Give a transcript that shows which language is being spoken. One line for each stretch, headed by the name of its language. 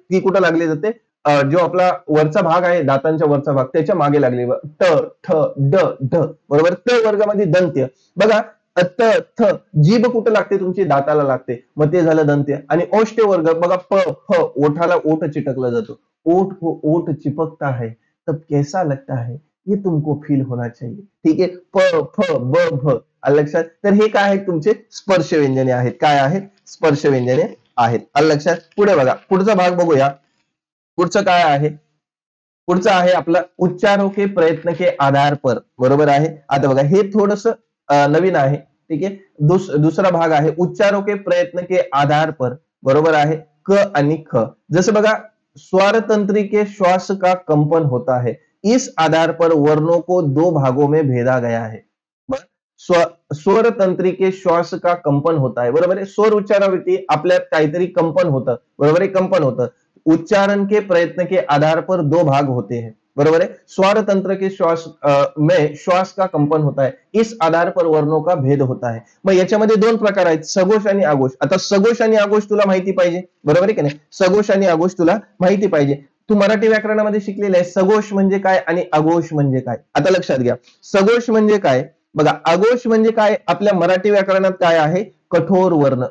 Marathi: ती कुठं लागली जाते, जो आपला वरचा भाग आहे, दातांच्या वरचा भाग, त्याच्या मागे लागली. ट ठ ड ढ, बरोबर. त वर्गामध्ये दंत्य. बघा त थ, जीभ कुठं लागते, तुमची दाताला लागते, मग ते झालं दंत्य. आणि औष्ठ्य वर्ग बघा, प फ, ओठाला ओठ चिटकला जातो.
Hindi: ओठ को ओठ चिपकता है तब कैसा लगता है, ये तुमको फील होना चाहिए.
Marathi: ठीक आहे. प फ ब भ, आलं लक्षात. तर हे काय आहेत, तुमचे स्पर्श व्यंजने आहेत. काय आहेत, स्पर्श व्यंजने आहेत. आलं लक्षात. पुढे बघा, पुढचा भाग बघूया. पुढचं काय आहे, पुढचं आहे आपलं
Hindi: उच्चारों के प्रयत्न के आधार पर,
Marathi: बरोबर आहे. आता बघा हे थोडस नवीन आहे. ठीक आहे. दुसरा भाग आहे
Hindi: उच्चारों के प्रयत्न के आधार पर,
Marathi: बरोबर आहे. क आणि ख. जसं बघा,
Hindi: स्वर तंत्री के श्वास का कंपन होता है, इस आधार पर वर्णों को दो भागों में भेदा गया है. स्वर तंत्री के श्वास का कंपन होता है,
Marathi: बरोबर आहे. स्वर उच्चारावरती आपल्यात काहीतरी कंपन होतं, बरोबर आहे. कंपन होतं.
Hindi: उच्चारण के प्रयत्न के आधार पर दो भाग होते हैं, बरोबर है. स्वर तंत्र के श्वास में श्वास का कंपन होता है, इस आधार पर वर्णों का भेद होता है.
Marathi: मग याच्यामध्ये दोन प्रकार आहेत, सघोष आणि आघोष. आता सघोष आणि आघोष तुला माहिती पाहिजे, बरोबर आहे की नाही. सघोष आणि आघोष तुला माहिती पाहिजे. तू मराठी व्याकरणामध्ये शिकलेलं आहे. सघोष म्हणजे काय आणि आघोष म्हणजे काय, आता लक्षात घ्या. सघोष म्हणजे काय बघा, आघोष म्हणजे काय, आपल्या मराठी व्याकरणात काय आहे, कठोर वर्ण.